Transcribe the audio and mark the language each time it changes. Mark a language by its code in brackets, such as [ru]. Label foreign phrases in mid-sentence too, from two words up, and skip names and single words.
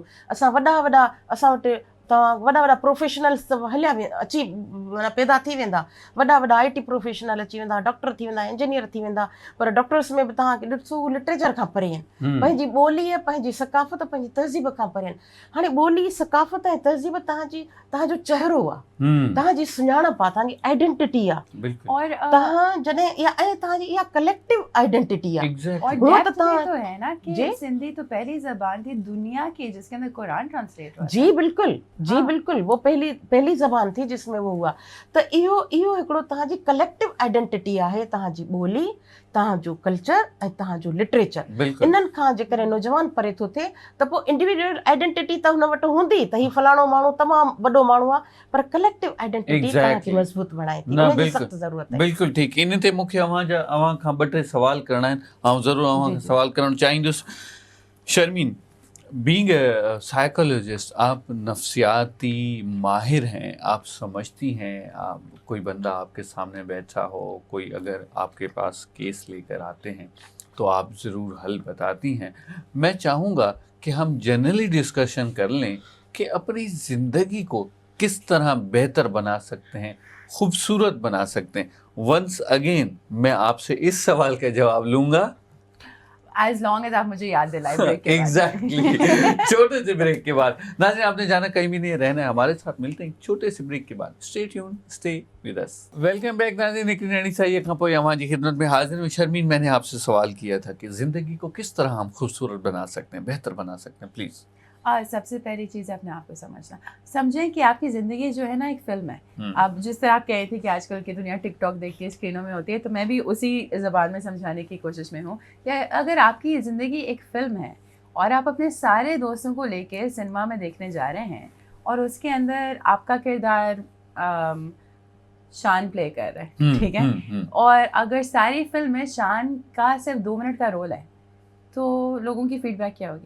[sd] असां वॾा असां वटि तव्हां वॾा प्रोफेशनल्स त हलिया अची माना पैदा थी वेंदा, वॾा [en] IT professional [sd] अची वेंदा, डॉक्टर थी वेंदा, इंजीनियर थी वेंदा, पर डॉक्टर्स में बि तव्हांखे ॾिसो लिटरेचर खां परे आहिनि, पंहिंजी ॿोलीअ पंहिंजी सकाफ़त पंहिंजी तहज़ीब खां परे आहिनि। हाणे ॿोली सकाफ़त ऐं तहज़ीब तव्हांजो चहिरो आहे, तव्हांजी सुञाणप आहे, तव्हांजी आइडेंटिटी आहे, और तव्हां जॾहिं ऐं तव्हांजी इहा [en] collective identity [sd] आहे। [ur] اور ڈیپتھ میں تو ہے نا کہ سندھی تو پہلی زبان تھی دنیا کی جس کے اندر قرآن ٹرانسلیٹ ہوا. جی بالکل وہ پہلی زبان تھی جس میں وہ ہوا. [sd] त इहो हिकिड़ो तव्हांजी [en] collective identity [sd] आहे, तव्हांजी ॿोली, तव्हांजो कल्चर ऐं तव्हांजो लिटरेचर। इन्हनि खां जेकॾहिं नौजवान परे थो थिए त पोइ [en] individual identity [sd] त हुन वटि हूंदी त हीउ फलाणो माण्हू तमामु वॾो माण्हू आहे, पर [en] collective identity [sd] तव्हांखे मज़बूत बणाए थी, उन जी सख़्तु ज़रूरत आहे। बिल्कुलु ठीकु। इन ते मूंखे अव्हां खां 2-3 सवाल करणा आहिनि, ऐं ज़रूरु अव्हां खां सवाल करणु चाहींदुसि। शर्मीन, [en] being a psychologist, [ur] آپ نفسیاتی ماہر ہیں، آپ سمجھتی ہیں، آپ کوئی بندہ آپ کے سامنے بیٹھا ہو، کوئی اگر آپ کے پاس کیس لے کر آتے ہیں تو آپ ضرور حل بتاتی ہیں. میں چاہوں گا کہ ہم جنرلی ڈسکشن کر لیں کہ اپنی زندگی کو کس طرح بہتر بنا سکتے ہیں، خوبصورت بنا سکتے ہیں. [en] once again [ur] میں آپ سے اس سوال کا جواب لوں گا [en] As long as [ur] آپ مجھے یاد دلائے بریک کے Exactly. چھوٹے سے بریک کے بعد. ناظرین، آپ نے جانا کہیں بھی نہیں رہنا ہے، ہمارے ساتھ ملتے ہیں چھوٹے سے بریک کے بعد. [en] Stay tuned, stay with us. welcome back [sd] नाज़रीन, निकली नैनी साहिए खां पोइ अव्हां जी खिदमत में हाज़िर हूं। [ur] شرمین، میں نے آپ سے سوال کیا تھا کہ زندگی کو کس طرح ہم خوبصورت بنا سکتے ہیں، بہتر بنا سکتے ہیں، پلیز. سب سے پہلی چیز اپنے آپ کو سمجھنا، سمجھیں کہ آپ کی زندگی جو ہے نا ایک فلم ہے. اب جس طرح آپ کہہ رہے تھے کہ آج کل کی دنیا ٹک ٹاک دیکھ کے اسکرینوں میں ہوتی ہے، تو میں بھی اسی زبان میں سمجھانے کی کوشش میں ہوں کہ اگر آپ کی زندگی ایک فلم ہے اور آپ اپنے سارے دوستوں کو لے کے سینما میں دیکھنے جا رہے ہیں اور اس کے اندر آپ کا کردار شان پلے کر رہا ہے، ٹھیک ہے، اور اگر ساری فلم میں شان کا صرف 2 منٹ کا رول ہے، تو لوگوں کی فیڈبیک کیا ہوگی?